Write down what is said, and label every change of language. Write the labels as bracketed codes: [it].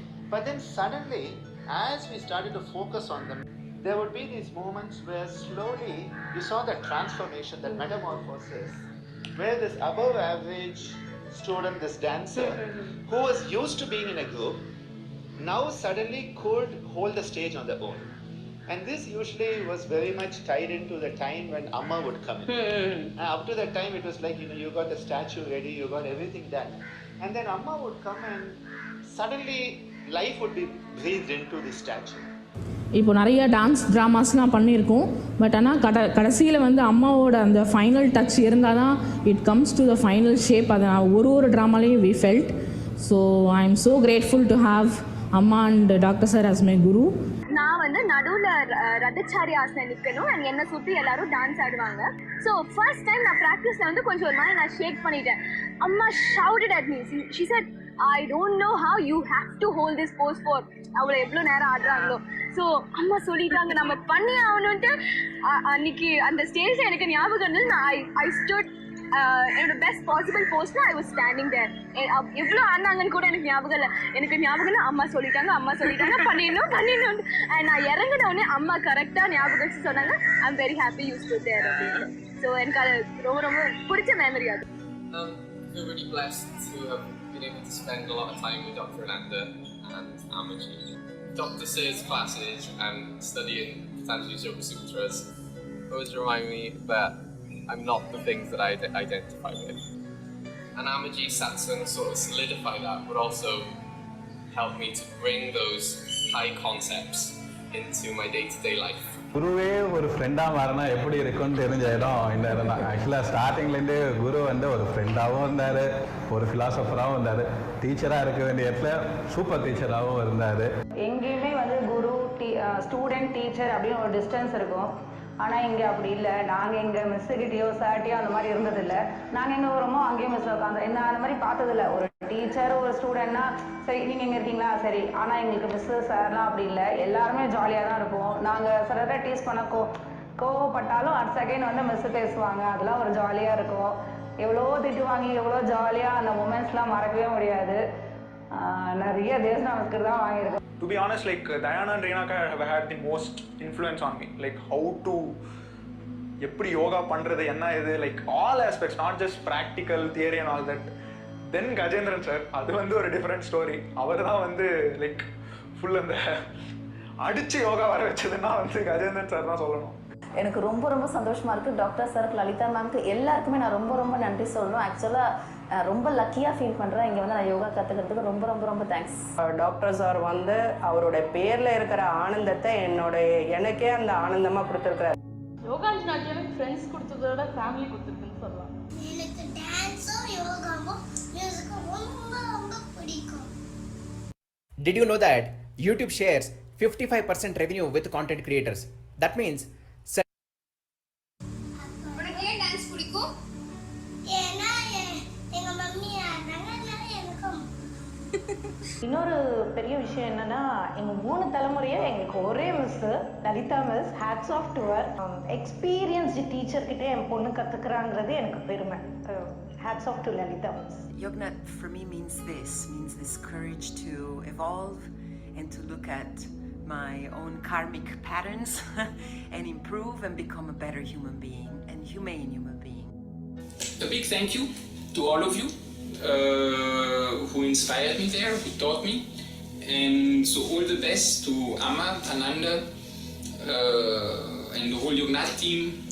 [en] But then suddenly, as we started to focus on them, there would be these moments where slowly you saw that transformation, that metamorphosis, where this above average student, this dancer, who was used to being in a group, now suddenly could hold the stage on their own. And this usually was very much tied into the time when Amma would come in. And up to that time it was like, you got the statue ready, you got everything done. And then Amma would come and suddenly life would be breathed into the statue. [ta] இப்போ நிறைய dance ட்ராமாஸ்லாம் பண்ணியிருக்கோம். But ஆனால் கடைசியில் வந்து அம்மாவோட அந்த final touch இருந்தால் தான் [en] It comes to the final shape. [ta] அதை ஒரு ட்ராமாலையும் [en] We felt. So I am so grateful to have அம்மா and doctor sir as my guru. [ta] நான் வந்து நடுவில் ரதச்சாரி ஆசனை நிற்கணும் அண்ட் என்னை சுற்றி எல்லாரும் டான்ஸ் ஆடுவாங்க. ஸோ ஃபர்ஸ்ட் டைம் நான் ப்ராக்டிஸில் வந்து கொஞ்சம் ஒரு மாதிரி நான் ஷேக் பண்ணிட்டேன். [en] அம்மா shouted at me. She said, I don't know how you have to hold this pose for [ta] அவ்வளோ எவ்வளோ நேரம் ஆடுறாங்களோ. ஸோ அம்மா சொல்லிட்டாங்க நம்ம பண்ணி ஆகணுன்ட்டு. அன்னைக்கு அந்த ஸ்டேஜில் எனக்கு ஞாபகம் இருந்தது. [en] I stood என்னோட best possible போஸ்ட்ல I was standing there. [ta] எவ்வளோ ஆடினாங்கன்னு கூட எனக்கு ஞாபகம் இல்லை. எனக்கு ஞாபகம் இல்லை, அம்மா சொல்லிட்டாங்க பண்ணிடணும். அண்ட் நான் இறங்கின உடனே அம்மா கரெக்டாக ஞாபகம் வச்சு சொன்னாங்க, [en] I am very happy you stood there [ta] அப்படின்னு. ஸோ எனக்கு அது ரொம்ப ரொம்ப பிடிச்ச மெமரி அது. [en] I feel really blessed to have been able to spend a lot of time with Dr.Ananda and Ammaji. Dr. Sir's classes and studying Patanjali's Yoga Sutras always remind me that I'm not the things that I identify with. And Ammaji Satsanga sort of solidify that, but also help me to bring those high concepts into my day-to-day life. [ta] குருவே ஒரு ஃப்ரெண்டாக மாறினா எப்படி இருக்குன்னு தெரிஞ்ச இடம் இந்த இடம் தான். ஆக்சுவலாக ஸ்டார்டிங்லேருந்து குரு வந்து ஒரு ஃப்ரெண்டாகவும் இருந்தார், ஒரு ஃபிலாசபராகவும் இருந்தார், டீச்சராக இருக்க வேண்டிய இடத்துல சூப்பர் டீச்சராகவும் இருந்தார். எங்கேயுமே வந்து குரு ஸ்டூடெண்ட் டீச்சர் அப்படின்னு ஒரு டிஸ்டன்ஸ் இருக்கும். ஆனால் இங்கே அப்படி இல்லை. நாங்கள் எங்கள் மிஸ்ஸுக்கிட்டேயோ சார்ட்டையோ அந்த மாதிரி இருந்ததில்லை. நாங்கள் எங்கே வரோமோ அங்கேயும் மிஸ் உட்காந்து என்ன அந்த மாதிரி பார்த்ததில்ல. ஒரு டீச்சர் ஒரு ஸ்டூடெண்ட்னா சரி நீங்கள் எங்கே இருக்கீங்களா சரி. ஆனால் எங்களுக்கு மிஸ்ஸு சார்லாம் அப்படி இல்லை. எல்லாருமே ஜாலியாக தான் இருப்போம். நாங்கள் சிலரை டீஸ் பண்ண கோவப்பட்டாலும் அடுத்த செகண்ட் வந்து மிஸ்ஸு பேசுவாங்க. அதெல்லாம் ஒரு ஜாலியாக இருக்கும். எவ்வளோ திட்டு வாங்கி எவ்வளோ ஜாலியாக அந்த மூமெண்ட்ஸ்லாம் மறக்கவே முடியாது. நிறைய தேச நமஸ்கர் தான் வாங்கியிருக்கோம். [en] To be honest, like Dayana and Reenaka have had the most influence on me. Like how to [ta] எப்படி யோகா பண்ணுறது என்ன இது, [en] Like all aspects, not just practical theory and all that. [ta] Then Gajendran sir, அது வந்து ஒரு டிஃப்ரெண்ட் ஸ்டோரி. அவர் தான் வந்து like full அந்த அடிச்சு யோகா வர வச்சதுன்னா வந்து கஜேந்திரன் சார் தான் சொல்லணும். எனக்கு ரொம்ப ரொம்ப சந்தோஷமாக இருக்குது. டாக்டர் சாருக்கு, லலிதா மேம்க்கு, எல்லாருக்குமே நான் ரொம்ப ரொம்ப நன்றி சொல்லணும். ஆக்சுவலாக ரொம்ப லக்கியாக ஃபீல் பண்ணுறேன். இங்கே வந்து நான் யோகா கற்றுக்கிறதுக்கு ரொம்ப ரொம்ப ரொம்ப தேங்க்ஸ். டாக்டர் சார் வந்து அவரோட பேரில் இருக்கிற ஆனந்தத்தை எனக்கே அந்த ஆனந்தமாக கொடுத்துருக்குறாரு. யோகாஞ்சலி நாட்டியாலுக்கு ஃப்ரெண்ட்ஸ் கொடுத்ததோட ஃபேமிலி கொடுத்துருக்குன்னு சொல்லலாம். எனக்கு டான்ஸும் யோகாவும் மியூசிக்கும் ரொம்ப ரொம்ப பிடிக்கும். [en] Did you know that YouTube shares 55% revenue with content creators? That means [ta] உனக்கு ஏன் டான்ஸ் பிடிக்கும்? ஏன்னா எங்க மம்மி ஆடுறாங்க, அதனால எனக்கும். இன்னொரு பெரிய விஷயம் விஷயம் என்னன்னா, எங்கள் 3 தலைமுறையும் எங்களுக்கு ஒரே miss Lalitha miss. [en] Hats off to her. [ta] Experienced டீச்சர்கிட்ட என் பொண்ணு கற்றுக்குறாங்கிறது எனக்கு பெருமை. [en] Hats off to Lalita miss. Yognath for me means this courage to evolve and to look at my own karmic patterns and improve and become a better human being and humane human being. A big thank you to all of you who inspired me there, who taught me, and so all the best to Amma, Ananda, and the whole Yognath team.